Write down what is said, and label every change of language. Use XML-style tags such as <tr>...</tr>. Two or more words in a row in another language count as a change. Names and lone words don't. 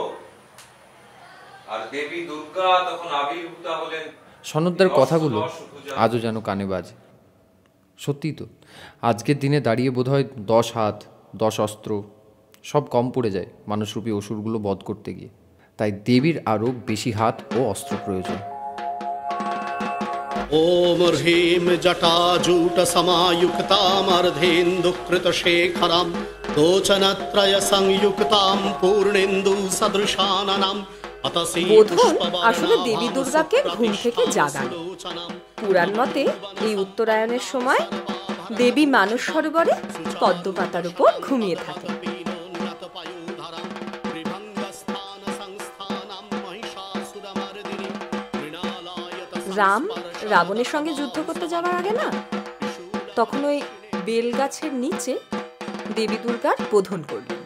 <bn>আর দেবী দুর্গা তখন আবির্ভূতা হলেন। সনদদার কথাগুলো আজও যেন কানে বাজে। সত্যিই তো, আজকের দিনে দাঁড়িয়ে বোধহয় 10 হাত 10 অস্ত্র সব কম পড়ে যায় মানুষরূপী অসুরগুলো বধ করতে গিয়ে। তাই দেবীর আরও বেশি হাত ও অস্ত্র প্রয়োজন।</bn> <sa>ओम ह्रीं जटाजूट समायुक्तामर्धेन्दुकृत शेखरां लोचनत्रय संयुक्तां पूर्णेन्दु सदृशाननां</sa> <bn>বোধন আসলে দেবী দুর্গাকে ঘুম থেকে জাগান। পুরাণ মতে এই উত্তরায়ণের সময় দেবী মানস সরোবরে পদ্ম পাতার উপর ঘুমিয়ে থাকে। রাম রাবণের সঙ্গে যুদ্ধ করতে যাওয়ার আগে না, তখন ওই বেল গাছের নিচে দেবী দুর্গার বোধন করলেন।</bn>